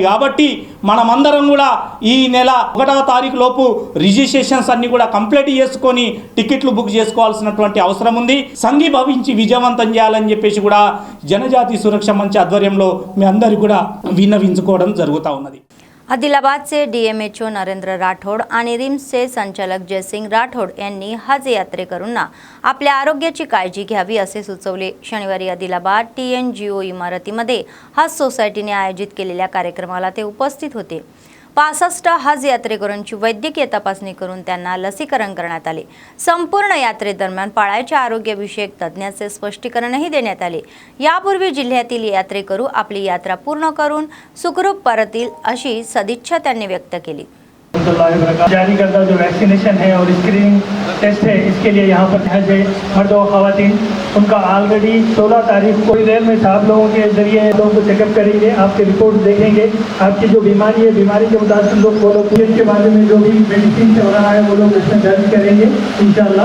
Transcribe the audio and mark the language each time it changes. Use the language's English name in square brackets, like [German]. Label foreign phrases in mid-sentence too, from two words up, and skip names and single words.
[Telugu] కాబట్టి మనమందరం కూడా ఈ నెల 1వ తారీఖు లోపు రిజిస్ట్రేషన్స్ అన్ని కూడా కంప్లీట్ చేసుకొని టికెట్లు బుక్ చేసుకోవాల్సినటువంటి అవసరం ఉంది. సంఘీభవించి విజయవంతం చేయాలని చెప్పేసి కూడా జనజాతి సురక్ష మంచ్ ఆధ్వర్యంలో మీ అందరికీ కూడా విన్నవించుకోవడం జరుగుతూ ఉన్నది. [Marathi] आदिलाबाद से डीएमएचओ नरेंद्र राठोड आणि रिम्सचे संचालक जयसिंग राठोड यांनी हज यात्रेकरूंना आपल्या आरोग्याची काळजी घ्यावी असे सुचवले. शनिवारी आदिलाबाद TNGO इमारतीमध्ये हज सोसायटीने आयोजित केलेल्या कार्यक्रमाला ते उपस्थित होते. 65 हज यात्रेकरूंची वैद्यकीय तपासणी करून त्यांना लसीकरण करण्यात आले. संपूर्ण यात्रेदरम्यान पाळायच्या आरोग्यविषयक तज्ज्ञाचे स्पष्टीकरणही देण्यात आले. यापूर्वी जिल्ह्यातील यात्रेकरू आपली यात्रा पूर्ण करून सुखरूप परतील अशी सदिच्छा त्यांनी व्यक्त केली. [Hindi] जारी करता जो वैक्सीनेशन है और [English] screening test [Hindi] है, इसके लिए यहाँ पर हज है मर्द और ख़वातीन, उनका ऑलरेडी 16 तारीख को देर में साहब लोगों के जरिए लोगों को चेकअप करेंगे, आपके रिपोर्ट देखेंगे, आपकी जो बीमारी है बीमारी के मुताबिक लोग वो लोग के बारे में जो भी मेडिसिन चल रहा है वो लोग इसमें दर्ज करेंगे इंशाल्लाह.